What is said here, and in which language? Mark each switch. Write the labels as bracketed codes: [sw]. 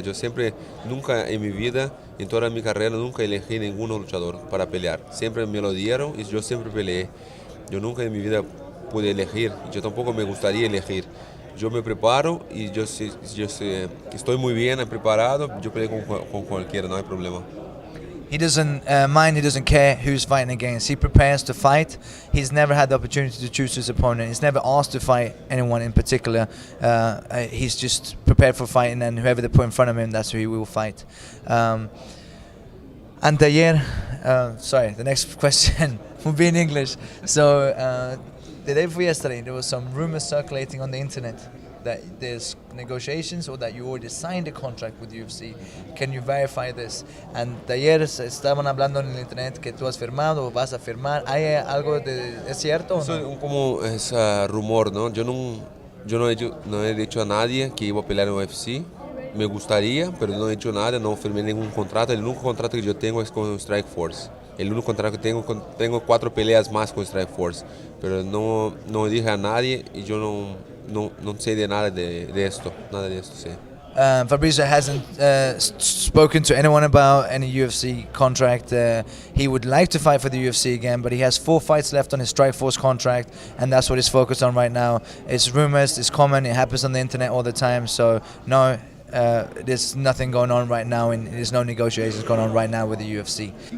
[es] Yo nunca en mi vida, en toda mi carrera, nunca elegí ningún luchador para pelear. Siempre me lo dieron y yo siempre peleé. Yo nunca en mi vida pude elegir. Yo tampoco me gustaría elegir. Yo me preparo y estoy muy bien preparado. Yo peleo con cualquiera, no hay problema. [en] he doesn't mind, he doesn't care who's fighting against. He prepares to fight. He's never had the opportunity to choose his opponent. He's never asked to fight anyone in particular. He's just prepared for fighting, and whoever they put in front of him, that's who he will fight. And sorry, the next question will be in English. So the day before yesterday, there was some rumors circulating on the internet that there's negotiations or that you already signed a contract with UFC. Can you verify this? [es] And de ayer estaban hablando en el internet que tú has firmado o vas a firmar. ¿Hay algo es cierto o no? Como es rumor, ¿no? Yo no he dicho a nadie que iba a pelear en UFC. Me gustaría, pero no he hecho nada, no firmé ningún contrato. El único contrato que yo tengo es con Strike Force. El único contrato que tengo 4 peleas más con Strike Force, pero no dije a nadie y yo no sé de nada de esto, sí. [en] Fabricio hasn't spoken to anyone about any UFC contract. He would like to fight for the UFC again, but he has 4 fights left on his Strikeforce contract, and that's what he's focused on right now. It's rumors, it's common, it happens on the internet all the time, so no, there's nothing going on right now, and there's no negotiations going on right now with the UFC.